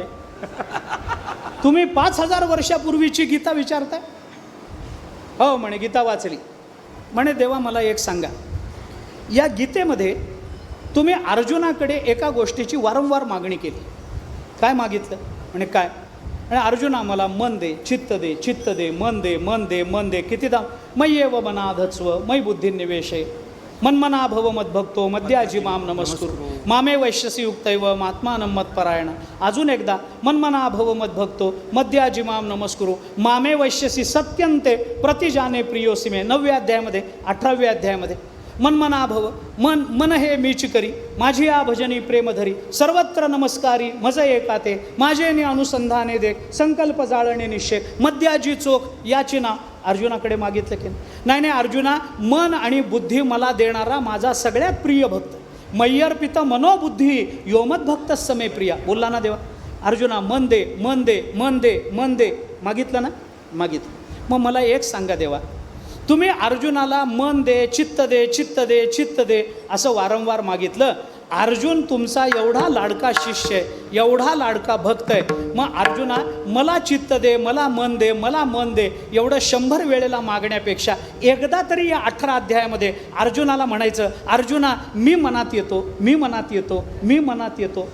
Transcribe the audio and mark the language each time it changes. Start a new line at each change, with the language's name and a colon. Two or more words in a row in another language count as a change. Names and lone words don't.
Marathi: तुम्ही 5000 वर्षापूर्वीची गीता विचारताय? हो म्हणे गीता वाचली. म्हणे देवा मला एक सांगा, या गीतेमध्ये तुम्ही अर्जुनाकडे एका गोष्टीची वारंवार मागणी केली. काय मागितलं? म्हणे काय? आणि अर्जुना मला मन दे, चित्त दे, चित्त दे, मन दे, मन दे, मन दे. कितीदा?
Sanskrit: मय्येव मनाधत्स्व मयि बुद्धी निवेशे मन्मना भव मद्भक्तो मद्याजी माम नमस्कुरु मामे वैश्यसी युक्तैव महात्मानं मत्परायण.
Marathi: अजून एकदा,
Sanskrit: मन्मना भव मद्भक्तो मद्याजी माम नमस्कुरु मामे वैश्यसी सत्यंते प्रतिजाने प्रियोसी मे.
Marathi: 9व्या अध्यायामध्ये, 18व्या अध्यायामध्ये
Sanskrit: मन्मना भव,
Marathi: मन हे मीच करी माझी या भजनी प्रेमधरी सर्वत्र नमस्कारी मज एकाते माझे अनुसंधाने देख संकल्प जाळणे निश्चय मद्याजी चोख याची ना. अर्जुनाकडे मागितलं की नाही? अर्जुना, मन आणि बुद्धी मला देणारा माझा सगळ्यात प्रिय भक्त,
Sanskrit: मय्यर्पित मनोबुद्धी योमद्भक्त समे प्रिया.
Marathi: बोलला ना देवा. अर्जुना मन दे, मन दे, मन दे, मन दे. मागितलं ना? मागितलं. मग मला एक सांगा देवा, तुम्ही अर्जुनाला मन दे, चित्त दे, चित्त दे, चित्त दे असं वारंवार मागितलं. अर्जुन तुमचा एवढा लाडका शिष्य आहे, एवढा लाडका भक्त आहे. मग अर्जुना मला चित्त दे, मला मन दे, मला मन दे एवढं 100 वेळेला मागण्यापेक्षा एकदा तरी या 18 अध्यायामध्ये अर्जुनाला म्हणायचं, अर्जुना मी मनात येतो, मी मनात येतो, मी मनात येतो.